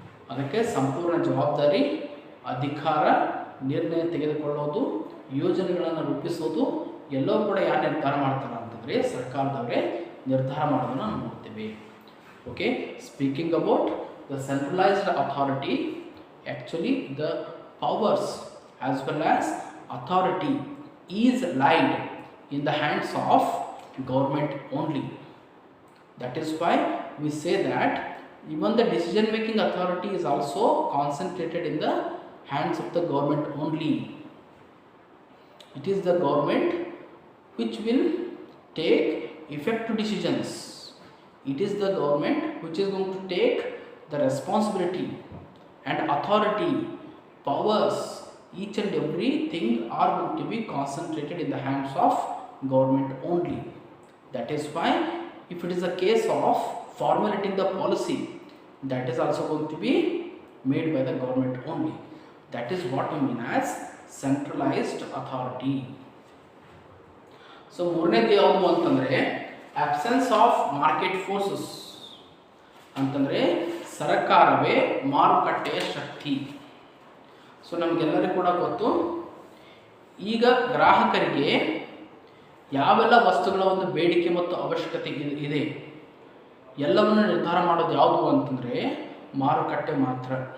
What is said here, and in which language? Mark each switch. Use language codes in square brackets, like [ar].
[kn] ಅದಕ್ಕೆ ಸಂಪೂರ್ಣ ಜವಾಬ್ದಾರಿ, ಅಧಿಕಾರ, ನಿರ್ಣಯ ತೆಗೆದುಕೊಳ್ಳೋದು, ಯೋಜನೆಗಳನ್ನು ರೂಪಿಸೋದು ಎಲ್ಲವೂ ಕೂಡ ಯಾರು ನಿರ್ಧಾರ ಮಾಡ್ತಾರೆ ಅಂತಂದರೆ ಸರ್ಕಾರದವರೇ ನಿರ್ಧಾರ ಮಾಡೋದನ್ನು ನಾವು ನೋಡ್ತೇವೆ. [en] Okay, speaking about the centralised authority, actually the powers as well as authority is laid in the hands of government only. That is why we say that even the decision making authority is also concentrated in the hands of the government only. It is the government which will take effective decisions. It is the government which is going to take the responsibility and authority, powers each and everything are going to be concentrated in the hands of government only. That is why if it is a case of formulating the policy, that is also going to be made by the government only. That is what we mean as centralized authority. [kn] So ಮೂರನೇದು ಯಾವುದು ಅಂತಂದರೆ [en] absence of market forces [kn] ಅಂತಂದರೆ ಸರ್ಕಾರವೇ ಮಾರುಕಟ್ಟೆಯ ಶಕ್ತಿ. So ನಮಗೆಲ್ಲರಿಗೂ ಕೂಡ ಗೊತ್ತು, ಈಗ ಗ್ರಾಹಕರಿಗೆ ಯಾವೆಲ್ಲ ವಸ್ತುಗಳ ಒಂದು ಬೇಡಿಕೆ ಮತ್ತು ಅವಶ್ಯಕತೆ ಇದೆ ಎಲ್ಲವನ್ನು ನಿರ್ಧಾರ ಮಾಡೋದು ಯಾವುದು ಅಂತಂದರೆ ಮಾರುಕಟ್ಟೆ ಮಾತ್ರ.